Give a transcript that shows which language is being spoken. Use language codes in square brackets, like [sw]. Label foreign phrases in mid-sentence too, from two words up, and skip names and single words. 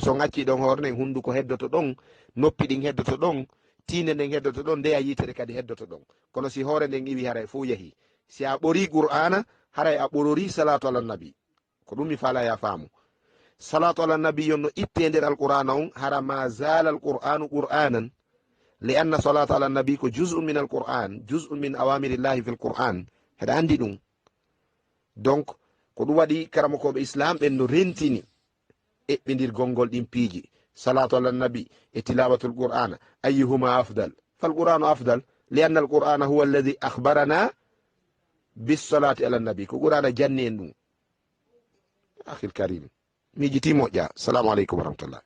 [ff] so ngacci ɗon hoore nden hunduko heddoto ɗon noppi ɗin heddoto ɗon tinde nden heddoto ɗon ndeya yitere kadi heddoto ɗon kono si hoore nden iwi haray fo yahi si a ɓori qur'ana haray a ɓorori [ar] صلاة على النبي [ff] ko ɗum mi fala ya faamu [ar] صلاة على النبي [ff] yon no itte nder alqur'ana on hara [ar] ما زال القرآن قرآنا لأن صلاة على النبي ko جزء من القرآن جزء من أوامر الله في القرآن [ff] heɗa andi ɗum donc ko ɗum waɗi karamokoɓe islam ɓen no rentini eɓɓidir gongol ɗin piiji [ar] صلاة على النبي [ff] e [ar] تلاوة القرآن أيهما أفضل فالقرآن أفضل لأن القرآن هو الذي أخبرنا بالصلاة على النبي [ff] ko qur'ana janni en ɗum [ar] أخي الكريم [ff] mijiti moƴƴa [ar] السلام عليكم ورحمة الله